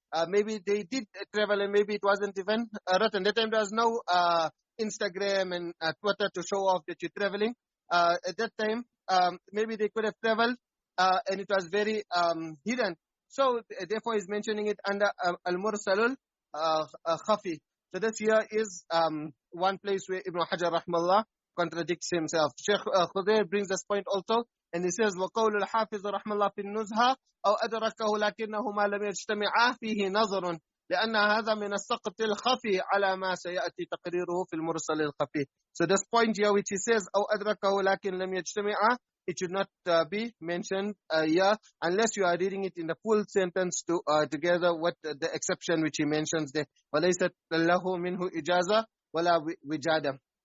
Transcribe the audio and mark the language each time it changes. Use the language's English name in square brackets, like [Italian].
[English] Maybe they did travel and maybe it wasn't even written. That time there was no Instagram and Twitter to show off that you're traveling. At that time, maybe they could have traveled and it was very hidden. So therefore he's mentioning it under al-mursalul khafi. So this here is one place where Ibn Hajar rahmallah contradicts himself. Sheikh Khudair brings this point also, and he says [Arabic] وَقَوْلُ الْحَافِظُ رحمه الله في النزهة أو أدركه لكنه ما لم يجتمع فيه نظر لأن هذا من السقط الخفي على ما سيأتي تقريره في المرسل الخفي. [English] So this point here which he says [Arabic] أو أدركه لكن لم يجتمع, [English] it should not be mentioned here unless you are reading it in the full sentence together with the exception which he mentions there. [Arabic] وَلَيْسَتْ لَهُ مِنْهُ إِجَازَةٌ وَلَا وِجَادَةٌ.